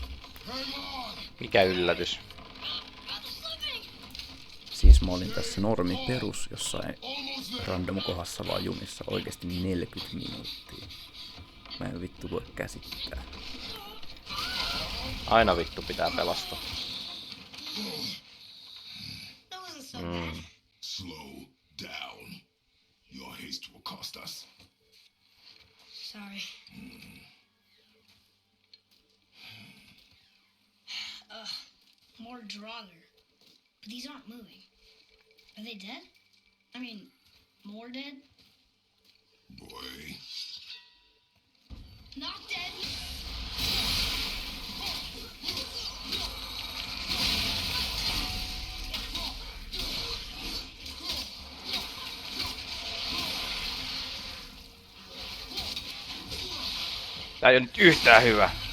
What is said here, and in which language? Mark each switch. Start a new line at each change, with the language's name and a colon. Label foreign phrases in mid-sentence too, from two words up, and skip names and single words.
Finnish: Mikä yllätys. Siis mä olin tässä normi perus jossain random kohdassa vaan junissa oikeesti 40 minuuttia. Mä en vittu voi käsittää. Aina vittu pitää pelastaa.
English: That wasn't so bad. Slow down. Your haste will cost us. Sorry. More Draugr. But these aren't moving. Are they dead? I mean, more dead? Boy. Not dead.
Finnish: Tää ei oo nyt yhtään hyvä.